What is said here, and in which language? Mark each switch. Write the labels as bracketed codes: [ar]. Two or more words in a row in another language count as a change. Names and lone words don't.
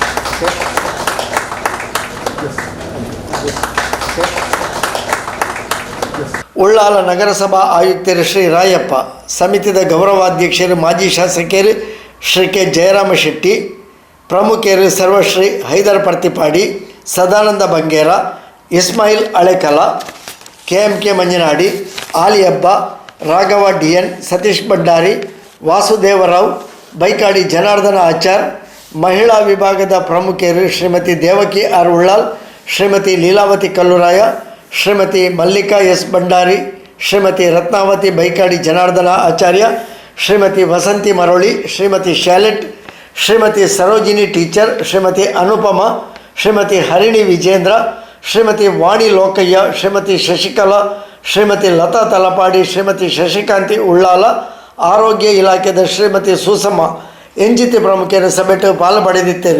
[tcy] ಉಳ್ಳಾಲ ನಗರಸಭಾ ಆಯುಕ್ತರು ಶ್ರೀ ರಾಯಪ್ಪ, ಸಮಿತಿದ ಗೌರವಾಧ್ಯಕ್ಷರು ಮಾಜಿ ಶಾಸಕರು ಶ್ರೀ ಕೆ ಜಯರಾಮ ಶೆಟ್ಟಿ, ಪ್ರಮುಖರು ಸರ್ವಶ್ರೀ ಹೈದರ್ ಪರ್ತಿಪಾಡಿ, ಸದಾನಂದ ಬಂಗೇರ, ಇಸ್ಮಾಯಿಲ್ ಹಳೆಕಲ, KMK ಮಂಜನಾಡಿ, ಆಲಿಯಬ್ಬ, ರಾಘವ DN, ಸತೀಶ್ ಭಂಡಾರಿ, ವಾಸುದೇವರಾವ್, ಬೈಕಾಡಿ ಜನಾರ್ದನ ಆಚಾರ್, ಮಹಿಳಾ ವಿಭಾಗದ ಪ್ರಮುಖರು ಶ್ರೀಮತಿ ದೇವಕಿ R. ಉಳ್ಳಾಲ್, ಶ್ರೀಮತಿ ಲೀಲಾವತಿ ಕಲ್ಲುರಾಯ, ಶ್ರೀಮತಿ ಮಲ್ಲಿಕಾ ಎಸ್ ಭಂಡಾರಿ, ಶ್ರೀಮತಿ ರತ್ನಾವತಿ ಬೈಕಾಡಿ ಜನಾರ್ದನ ಆಚಾರ್ಯ, ಶ್ರೀಮತಿ ವಸಂತಿ ಮರಳಿ, ಶ್ರೀಮತಿ ಶಾಲೆಟ್, ಶ್ರೀಮತಿ ಸರೋಜಿನಿ ಟೀಚರ್, ಶ್ರೀಮತಿ ಅನುಪಮ, ಶ್ರೀಮತಿ ಹರಿಣಿ ವಿಜೇಂದ್ರ, ಶ್ರೀಮತಿ ವಾಣಿ ಲೋಕಯ್ಯ, ಶ್ರೀಮತಿ ಶಶಿಕಲಾ, ಶ್ರೀಮತಿ ಲತಾ ತಲಪಾಡಿ, ಶ್ರೀಮತಿ ಶಶಿಕಾಂತಿ ಉಳ್ಳಾಲ, ಆರೋಗ್ಯ ಇಲಾಖೆದ ಶ್ರೀಮತಿ ಸುಸಮ್ಮ ಎಂಜಿತಿ ಪ್ರಮುಖರು ಸಭೆಟ್ಟು ಪಾಲು ಪಡೆದಿದ್ದೇವೆ.